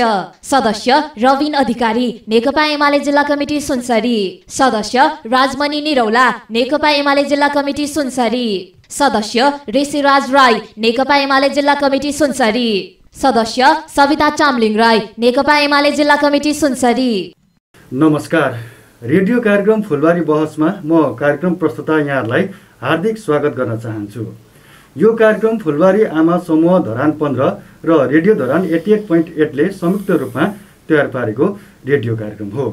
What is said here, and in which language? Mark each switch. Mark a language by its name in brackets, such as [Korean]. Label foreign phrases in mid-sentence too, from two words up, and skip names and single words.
[Nepali] सदस्य रविन अधिकारी, नेकपा एमाले जिल्ला कमिटी सुनसरी। सदस्य राजमणि निरौला, नेकपा एमाले जिल्ला कमिटी सुनसरी। सदस्य ऋषिराज राई, नेकपा एमाले जिल्ला कमिटी सुनसरी। सदस्य सविता चामलिङ राई, नेकपा एमाले जिल्ला कमिटी सुनसरी। नमस्कार। रेडियो कार्यक्रम फुलबारी बहसमा म कार्यक्रम प्रस्तुता यहाँहरूलाई हार्दिक स्वागत गर्न चाहन्छु। यो कार्यक्रम फुलबारी आमा समूह धरान 15 र रेडियो धरान 88.8 ले संयुक्त रूपमा तयार पारेको रेडियो कार्यक्रम हो।